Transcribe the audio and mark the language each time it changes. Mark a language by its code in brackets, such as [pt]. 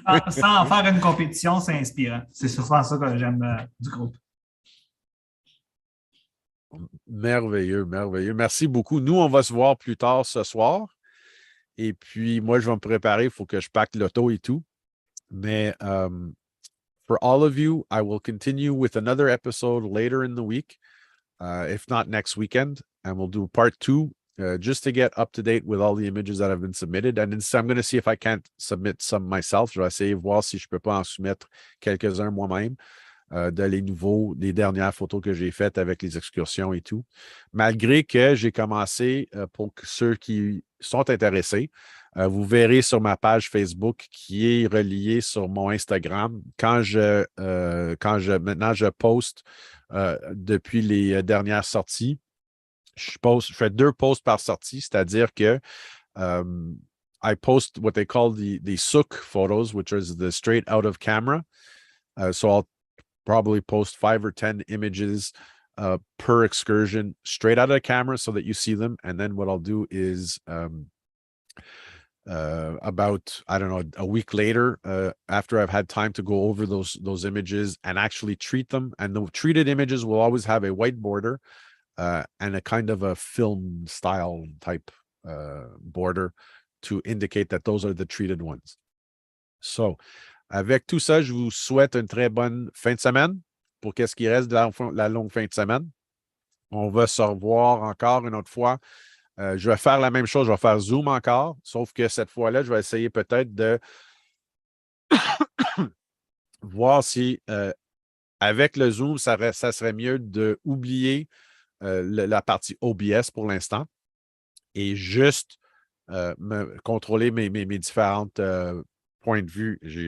[fr] Sans en faire une compétition, c'est inspirant. C'est souvent ça que j'aime du groupe. Merveilleux, merveilleux. Merci beaucoup. Nous, on va se voir plus tard ce soir. Et puis, moi, je vais me préparer. Il faut que je pack l'auto et tout. Mais [en] for all of you, I will continue with another episode later in the week, if not next weekend. And we'll do part 2 just to get up to date with all the images that have been submitted. And then I'm going to see if I can't submit some myself. [fr] Je vais essayer de voir si je ne peux pas en soumettre quelques-uns moi-même. Des dernières photos que j'ai faites avec les excursions et tout. Malgré que j'ai commencé, pour ceux qui sont intéressés, vous verrez sur ma page Facebook qui est reliée sur mon Instagram. Maintenant, je poste depuis les dernières sorties. Je fais 2 posts par sortie, c'est-à-dire que [en] I post what they call the souk photos, which is the straight out of camera. So I'll probably post 5 or 10 images per excursion straight out of the camera so that you see them. And then what I'll do is about, I don't know, a week later, after I've had time to go over those images and actually treat them. And the treated images will always have a white border and a kind of a film style type border to indicate that those are the treated ones. So, [fr] avec tout ça, je vous souhaite une très bonne fin de semaine pour qu'est-ce qui reste de la longue fin de semaine. On va se revoir encore une autre fois. Je vais faire la même chose, je vais faire Zoom encore, sauf que cette fois-là, je vais essayer peut-être de voir si avec le Zoom, ça serait mieux d'oublier la partie OBS pour l'instant et juste me contrôler mes différentes points de vue.